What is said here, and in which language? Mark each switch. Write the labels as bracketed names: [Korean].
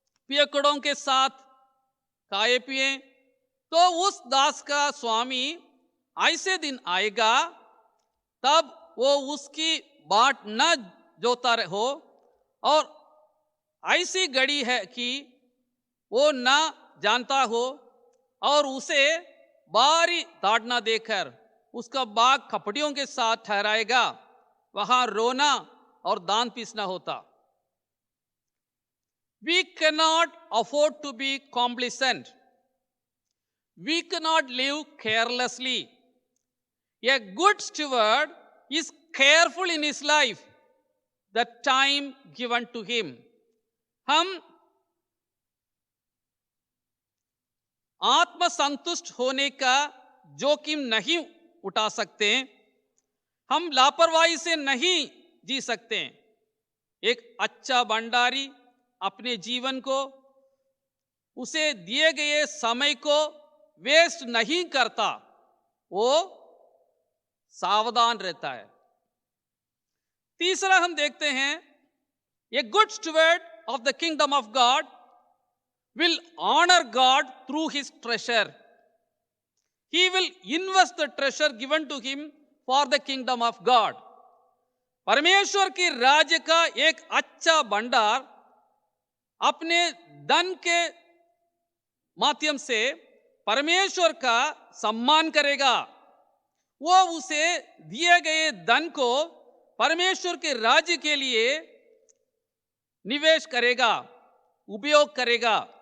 [Hindi] पियकड़ों के साथ खाए पिए, तो उस दास का स्वामी ऐसे दिन आएगा तब वो उसकी बाट न जोता हो और ऐसी घड़ी है कि वो न जानता हो और उसे बारी ताड़ना देकर उसका बाग कपड़ियों के साथ ठहराएगा, वहां रोना और दांत पीसना होता। [English] We cannot afford to be complacent. We cannot live carelessly. A good steward is careful in his life, the time given to him. [Hindi] हम आत्मसंतुष्ट होने का जोखिम नहीं उठा सकते, हम लापरवाही से नहीं जी सकते। एक अच्छा भंडारी अपने जीवन को उसे दिए गए समय को वेस्ट नहीं करता, वो सावधान रहता है। तीसरा हम देखते हैं, [English] A good steward of the kingdom of God will honor God through his treasure. He will invest the treasure given to him for the kingdom of God. [Hindi] परमेश्वर के राज्य का एक अच्छा भंडार अपने धन के माध्यम से परमेश्वर का सम्मान करेगा। वो उसे दिए गए धन को परमेश्वर के राज्य के लिए निवेश करेगा, उपयोग करेगा।